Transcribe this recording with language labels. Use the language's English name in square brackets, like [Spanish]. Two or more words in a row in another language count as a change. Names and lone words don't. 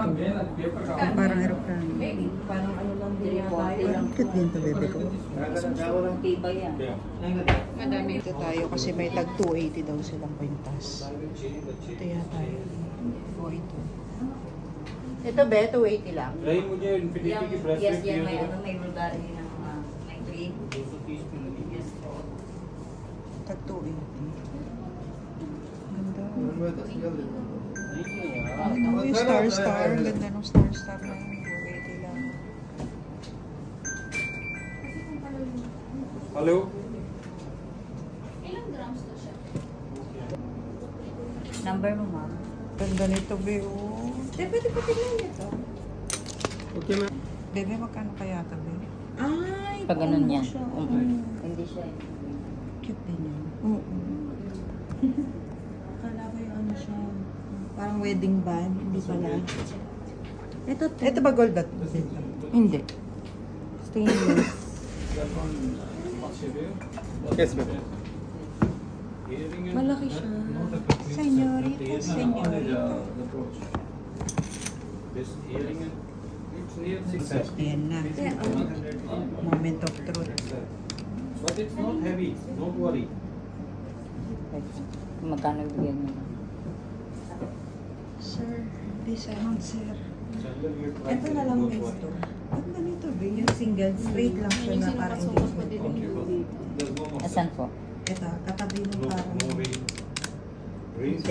[Filipino] Parang aeroplano. Parang ano lang din yata yun. Parang cute din to, bebe ko. Tiba yan. Ito tayo kasi may tag 280 daw silang kwintas. Ito yata yun. O ito. Ito be, 280 lang. [Hindi] नहीं मुझे इन्फिनिटी की ब्रेसलेट [Filipino] Yes, yan. [Hindi] चाहिए [Filipino] May may Bulgari ng may 3. [Hindi] 230 की मिलेगी [Filipino] Yes po. Tag 280. Ganda. Ano yung star. Ang ganda ng star na yun. 280 lang. [Hindi] हेलो [Filipino] Ilang grams to siya? Number mo, ma'am. Ganda nito, be. Oh. Pwede pa tingnan ito. [English] okay ma'am [Filipino] Bebe, magkano kaya ito, be? Ay, Pag ganun yan. siya. Hindi siya. Cute din yun. Akala ko yung ano siya. Parang [English] wedding band. [Filipino] Hindi pala. Ito to. Ito ba gold ba? Hindi. Stainless. [English] yes ma'am [Filipino] Malaki siya. Senyorita. Ayan na. [English] Moment of truth. But it's not heavy, don't worry. [Filipino] Magkano bigyan niyo? Sir, discount, sir. Ito na lang [English] next to. [Filipino] Ang ganito, be. Yung single, straight lang siya na parang [English] engagement ring. [Filipino] Asan po? Ito, katabi ng parang... Sa